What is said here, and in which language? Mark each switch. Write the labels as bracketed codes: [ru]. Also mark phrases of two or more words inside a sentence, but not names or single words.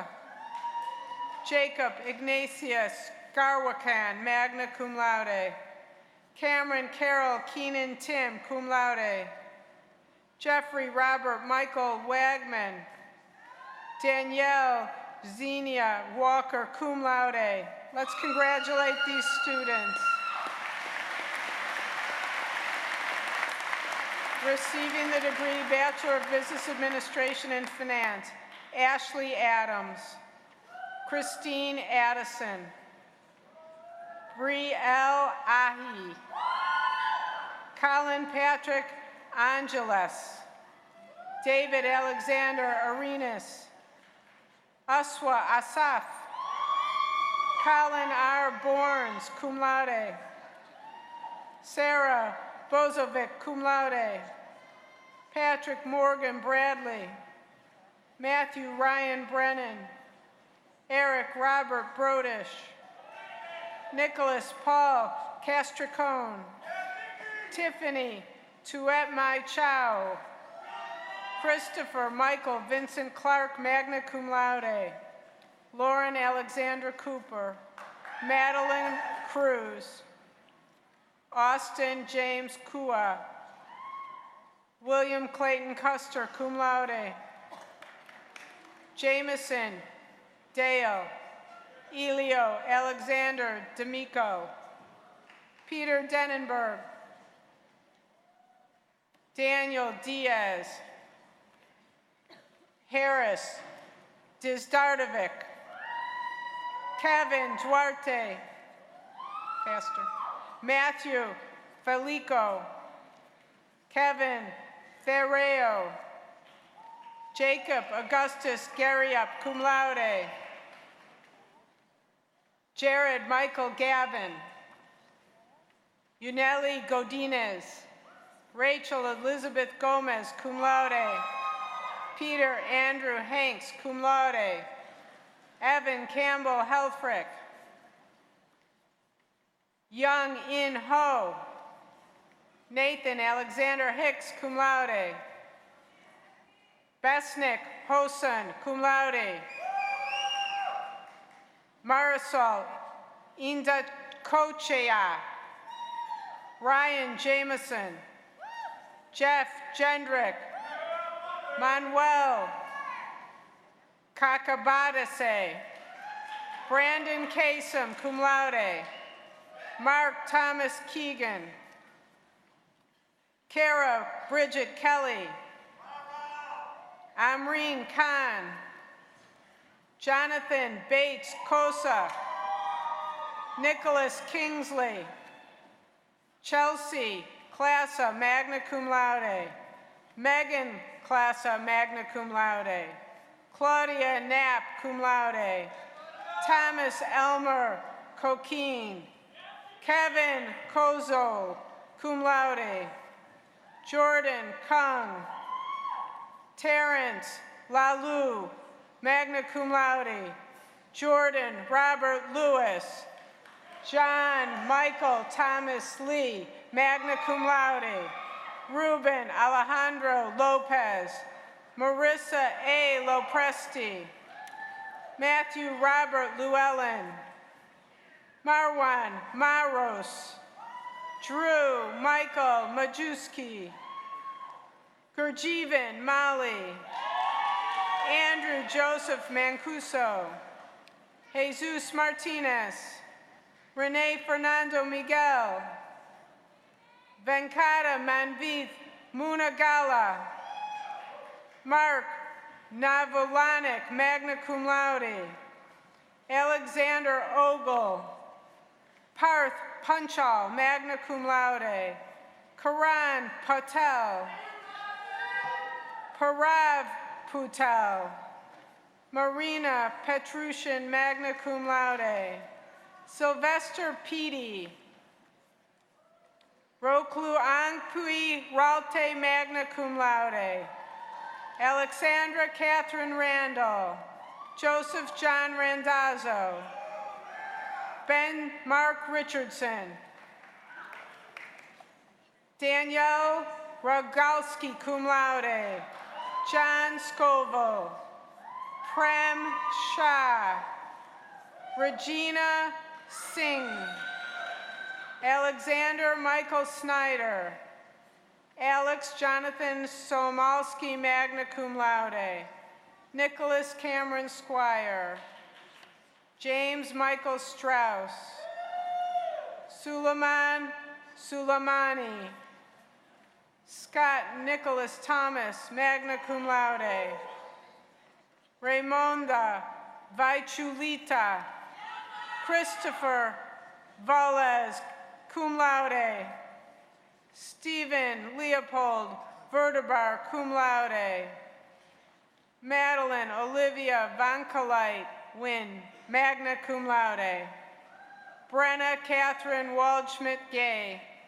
[en] Jacob Ignatius Garwakan, [la] magna cum laude. [en] Cameron Carol Keenan Tim, [la] cum laude. [en] Jeffrey Robert Michael Wagman. Danielle Xenia Walker, [la] cum laude. [en] Let's congratulate these students. Receiving the degree Bachelor of Business Administration and Finance, Ashley Adams. Christine Addison. Brielle Ahi. Colin Patrick Angeles. David Alexander Arenas. Aswa Asaf. Colin R. Borns, [la] cum laude. [en] Sarah Bozovic, [la] cum laude. [en] Patrick Morgan Bradley. Matthew Ryan Brennan. Eric Robert Brodish. Nicholas Paul Castricone. Tiffany Tuet Mai Chow. Christopher Michael Vincent Clark, [la] magna cum laude. [en] Lauren Alexandra Cooper. Madeline Cruz. Austin James Kua. William Clayton Custer, [la] cum laude. [en] Jameson Dale. Elio Alexander D'Amico. Peter Denenberg. Daniel Diaz. Harris Dizdardovic. Kevin Duarte. Pastor. Matthew Felico. Kevin Ferreo. Jacob Augustus Garriup, [la] cum laude. [en] Jared Michael Gavin. Yuneli Godinez. Rachel Elizabeth Gomez, [la] cum laude. [en] Peter Andrew Hanks, [la] cum laude. [en] Evan Campbell Helfrich. Young In Ho. Nathan Alexander Hicks, [la] cum laude. [en] Besnick Hosen, [la] cum laude. [en] Marisol Indakochea. Ryan Jameson. Jeff Jendrick. Manuel Kakabadase. Brandon Kasem, [la] cum laude. [en] Mark Thomas Keegan. Kara Bridget Kelly. Amreen Khan. Jonathan Bates Kosa. Nicholas Kingsley. Chelsea Classa, [la] magna cum laude. [en] Megan Classa, [la] magna cum laude. [en] Claudia Knapp, [la] cum laude. [en] Thomas Elmer Coquine. Kevin Kozo, [la] cum laude. [en] Jordan Kung. Terrence Lalu, [la] magna cum laude. [en] Jordan Robert Lewis. John Michael Thomas Lee, [la] magna cum laude. [en] Ruben Alejandro Lopez. Marissa A. Lopresti. Matthew Robert Llewellyn. Marwan Maros, Drew Michael Majewski, Gurjeevan Mali, Andrew Joseph Mancuso, Jesus Martinez, Rene Fernando Miguel, Venkata Manvith Munagala, Mark Navolanik, [la] magna cum laude, [en] Alexander Ogle, Parth Panchal, [la] magna cum laude, [en] Karan Patel, Parav Patel, Marina Petrushin, [la] magna cum laude, [en] Sylvester Peedy, Roklu Angpui Ralte, [la] magna cum laude, [en] Alexandra Catherine Randall, Joseph John Randazzo, Ben Mark Richardson, Danielle Rogalski, [la] cum laude, [en] John Scoville, Prem Shah, Regina Singh, Alexander Michael Snyder, Alex Jonathan Somalski, [la] magna cum laude, [en] Nicholas Cameron Squire, James Michael Strauss, Suleiman Suleimani, Scott Nicholas Thomas, [la] magna cum laude, [en] Raimonda Vaichulita, Christopher Valles, [la] cum laude, [en] Stephen Leopold Vertebar, [la] cum laude, [en] Madeline Olivia Vankalite Wynn, [la] magna cum laude, [en] Brenna Catherine Waldschmidt-Gay,